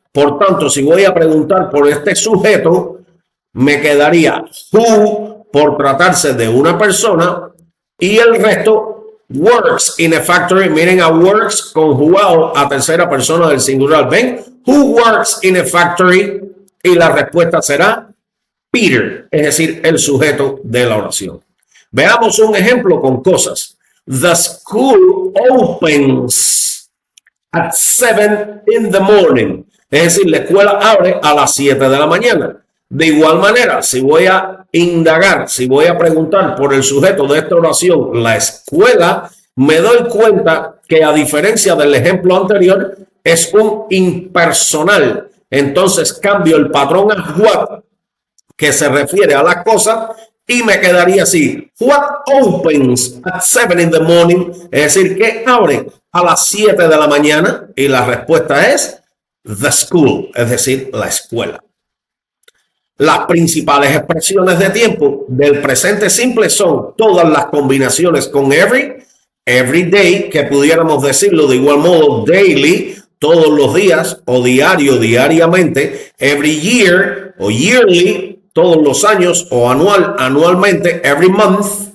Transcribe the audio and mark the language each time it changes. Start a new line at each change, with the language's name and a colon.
Spanish: Por tanto, si voy a preguntar por este sujeto, me quedaría who por tratarse de una persona y el resto
English: works in a factory.
Spanish: Miren a works conjugado a tercera persona del singular. ¿Ven?
English: Who works in a factory?
Spanish: Y la respuesta será Peter, es decir, el sujeto de la oración. Veamos un ejemplo con cosas.
English: The school opens at 7 in the morning.
Spanish: Es decir, la escuela abre a las 7 de la mañana. De igual manera, si voy a indagar, si voy a preguntar por el sujeto de esta oración, la escuela, me doy cuenta que a diferencia del ejemplo anterior, es un impersonal. Entonces cambio el patrón a what, que se refiere a las cosas, y me quedaría así.
English: What opens at 7 in the morning?
Spanish: Es decir, que abre a las 7 de la mañana, y la respuesta es
English: the school,
Spanish: es decir, la escuela. Las principales expresiones de tiempo del presente simple son todas las combinaciones con
English: every day,
Spanish: que pudiéramos decirlo de igual modo daily, todos los días, o diario, diariamente,
English: every year
Spanish: o yearly, todos los años, o anual, anualmente,
English: every month,